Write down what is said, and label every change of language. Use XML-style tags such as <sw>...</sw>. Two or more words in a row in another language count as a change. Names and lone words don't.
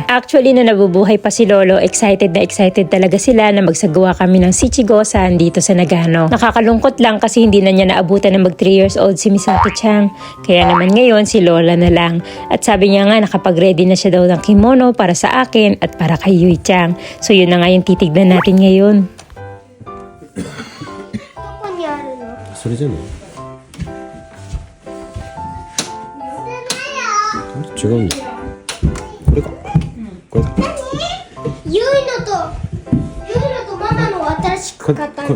<tl>Actually, na nabubuhay pa si Lolo, excited talaga sila na magsagawa kami ng Shichigo-san dito sa Nagano. Nakakalungkot lang kasi hindi na niya naabutan ng mag 3 years old si Misaki-chan. Kaya naman ngayon si Lola na lang. At sabi niya nga nakapag-ready na siya daw ng kimono para sa akin at para kay Yuichang. So yun na nga yung titignan natin ngayon.</tl> <ja>それじゃない違うんだこれかこれだゆいのとママの新しく買ったの</ja>